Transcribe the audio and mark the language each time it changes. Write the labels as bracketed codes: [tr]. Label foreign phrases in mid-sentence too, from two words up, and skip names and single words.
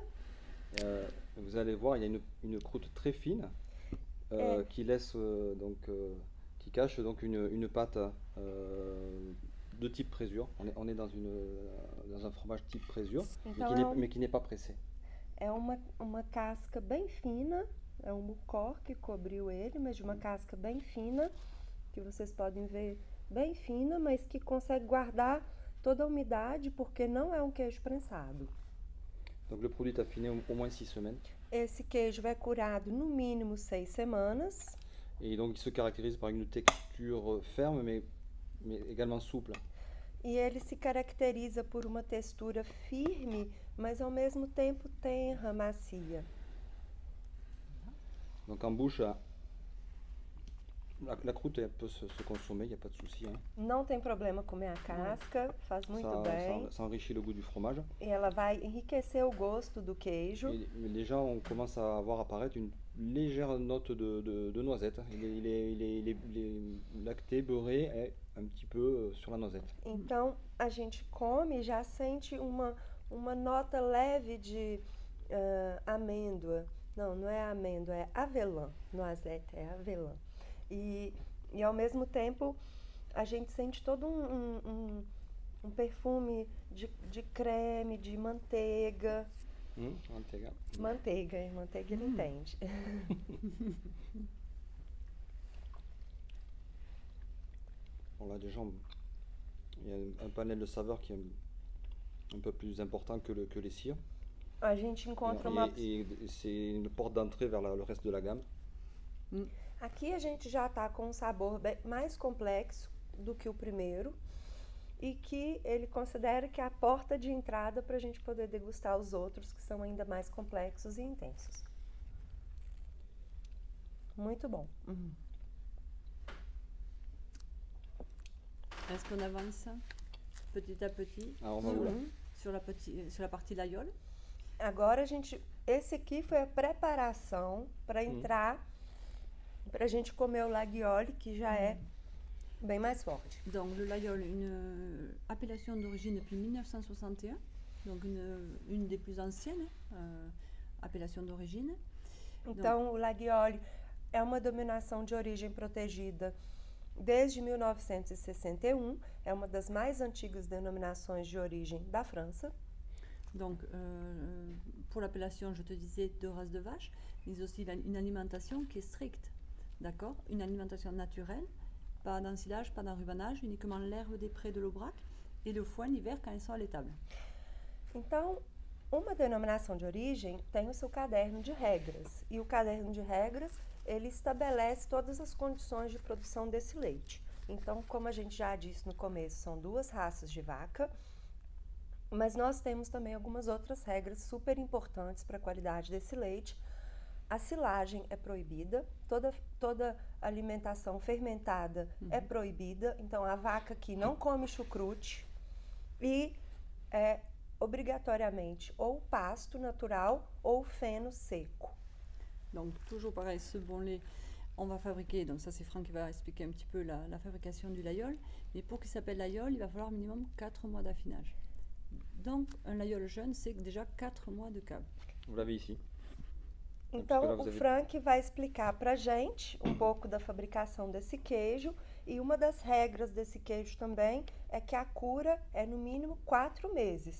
[fr] Vous allez voir, il y a une croûte très fine qui laisse qui cache donc une pâte de type présure. On est dans un fromage type présure, mais qui n'est pas pressé. [pt] É uma casca bem fina, é um mucor que cobriu ele, mas de uma casca bem fina, que vocês podem ver bem fina, mas que consegue guardar toda a umidade, porque não é um queijo prensado. [fr] Donc le produit est affiné au moins 6 semaines. [pt] Esse queijo é curado no mínimo 6 semanas. [fr] Et donc il se caractérise par une texture ferme, mais également souple. [pt] E ele se caracteriza por uma textura firme, mas ao mesmo tempo tenra, macia. [fr] Donc en bouche, la croûte elle peut se consommer, il n'y a pas de souci. Hein. [pt] Não tem problema comer a casca, faz muito bem. [fr] Ça enrichit le goût du fromage. [pt] E ela vai enriquecer o gosto do queijo. [fr] Et déjà, on commence à voir apparaître une légère note de noisette. Il est lacté, beurré, et un petit peu sur la noisette. [pt] Então, a gente come e já sente uma nota leve de amêndoa. Não é amêndoa, é avelã. Noisette é avelã. E ao mesmo tempo, a gente sente todo um perfume de creme, de manteiga. Manteiga. Manteiga ele entende. [fr] Bon là déjà, il y a un panel de saveurs qui est un peu plus important que les cires. [pt] A gente encontra [fr] et c'est une porte d'entrée vers le reste de la gamme. [pt] Aqui a gente já está com um sabor mais complexo do que o primeiro e que ele considera que é a porta de entrada para a gente poder degustar os outros que são ainda mais complexos e intensos. Muito bom. [fr] Est-ce qu'on avance petit à petit sur la partie laïole? [pt] Agora esse aqui foi a preparação para entrar, para a gente comer o laguiole, que já é bem mais forte. [fr] Donc le laïole, une appellation d'origine depuis 1961, donc une des plus anciennes appellations d'origine. [pt] Então o laguiole é uma denominação de origem protegida desde 1961, é uma das mais antigas denominações de origem da França. [fr] Donc, pour l'appellation, je te disais deux races de vaches, mais aussi une alimentation qui est stricte, d'accord? Une alimentation naturelle, pas d'ensilage, pas d'enrubanage, uniquement l'herbe des prés de l'Aubrac et le foin l'hiver quand ils sont allaitables. [pt] Então, uma denominação de origem tem o seu caderno de regras, e o caderno de regras, ele estabelece todas as condições de produção desse leite. Então, como a gente já disse no começo, são 2 raças de vaca, mas nós temos também algumas outras regras super importantes para a qualidade desse leite. A silagem é proibida, toda alimentação fermentada é proibida, então a vaca aqui não come chucrute e é obrigatoriamente ou pasto natural ou feno seco. [fr] Donc toujours pareil, ce bon lait, on va fabriquer, donc ça c'est Franck qui va expliquer un petit peu la fabrication du laïole, mais pour qu'il s'appelle laïole, il va falloir minimum 4 mois d'affinage. Donc, un laïole jeune, c'est déjà 4 mois de cave. Vous l'avez ici. [pt] Então, o Franck vai explicar para a gente um pouco da fabricação desse queijo, e uma das regras desse queijo também é que a cura é no mínimo 4 meses.